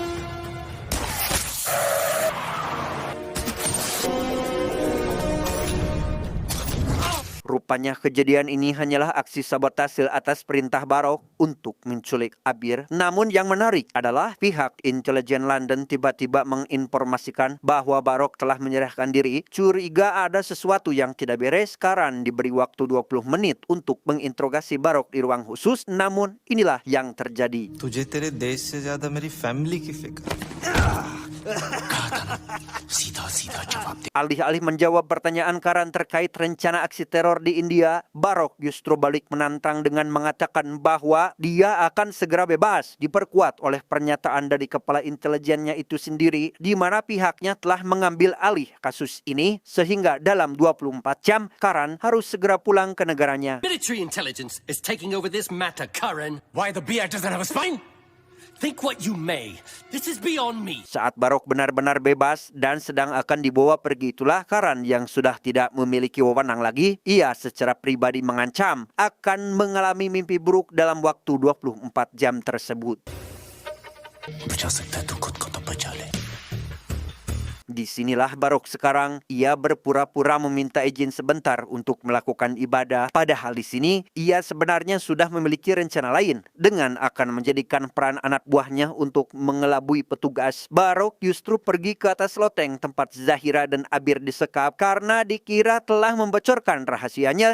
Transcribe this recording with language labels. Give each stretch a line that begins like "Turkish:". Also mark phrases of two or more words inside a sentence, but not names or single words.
Indonesian: Rupanya kejadian ini hanyalah aksi sabotase atas perintah Barok untuk menculik Abir. Namun yang menarik adalah pihak intelijen London tiba-tiba menginformasikan bahwa Barok telah menyerahkan diri. Curiga ada sesuatu yang tidak beres. Karan diberi waktu 20 menit untuk menginterogasi Barok di ruang khusus. Namun inilah yang terjadi.
Hindi: तुझे तेरे देश से ज्यादा मेरी फैमिली की फिक्र.
Indonesian: Alih-alih menjawab pertanyaan Karan terkait rencana aksi teror di India, Barok justru balik menantang dengan mengatakan bahwa dia akan segera bebas, diperkuat oleh pernyataan dari kepala intelijennya itu sendiri, di mana pihaknya telah mengambil alih kasus ini, sehingga dalam 24 jam Karan harus segera pulang ke negaranya.
English: Military intelligence is taking over this matter, Karan. Why the BI doesn't have a spine? Think what you may. This is beyond me.
Indonesian: Saat Barok benar-benar bebas dan sedang akan dibawa pergi, itulah Karan yang sudah tidak memiliki wewenang lagi. Ia secara pribadi mengancam akan mengalami mimpi buruk dalam waktu 24 jam tersebut.
Hindi: बचा सकता है तो खुद को तो बचा ले.
Indonesian: Disinilah Barok sekarang, ia berpura-pura meminta izin sebentar untuk melakukan ibadah. Padahal di sini, ia sebenarnya sudah memiliki rencana lain dengan akan menjadikan peran anak buahnya untuk mengelabui petugas. Barok justru pergi ke atas loteng tempat Zahira dan Abir disekap karena dikira telah membocorkan rahasianya.